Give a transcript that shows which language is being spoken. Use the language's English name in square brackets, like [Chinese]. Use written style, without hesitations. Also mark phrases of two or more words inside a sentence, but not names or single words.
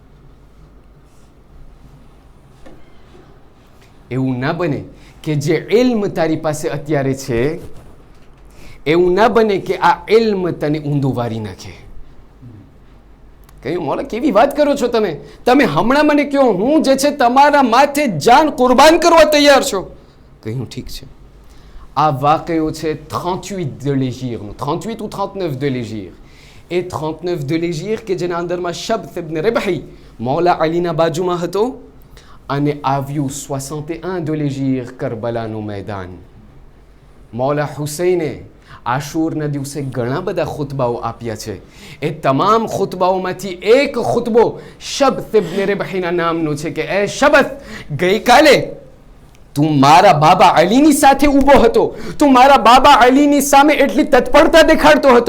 [Gujarati] એવું ના બને કે જે ઇલ્મ તારી પાસે અત્યારે છે એવું ના બને કે આ ઇલ્મ તને ઊંધું વારી નાખે. કહ્યું મૌલા, કેવી વાત કરો છો તમે? તમે હમણાં મને કહો હું જે છે તમારા માથે જાન કુરબાન કરવા તૈયાર છો. કહ્યું ઠીક છે. આ વાક્યો છે [French] 38 de l'Hégire, 38 ou 39 de l'Hégire. [Gujarati] એ 39 [French] de l'Hégire [Gujarati] કે જેના અંદરમાં શબ્સ ઇબ્ન રિબહી મૌલા અલીના બાજુમાં હતો અને આવ્યું 61 [French] de l'Hégire [Gujarati] કરબલાનું મેદાન. મૌલા હુસૈને આશુરના દિવસે ઘણા બધા ખુતબાઓ આપ્યા છે. એ તમામ ખુતબાઓમાંથી એક ખુતબો શબ્ત ઇબ્ન રિબહીના નામનો છે કે એ શબ્ત, ગઈકાલે તું મારા બાબા અલીની સાથે ઊભો હતો, તું મારા બાબા અલીની સામે એટલી તત્પરતા દેખાડતો હતો.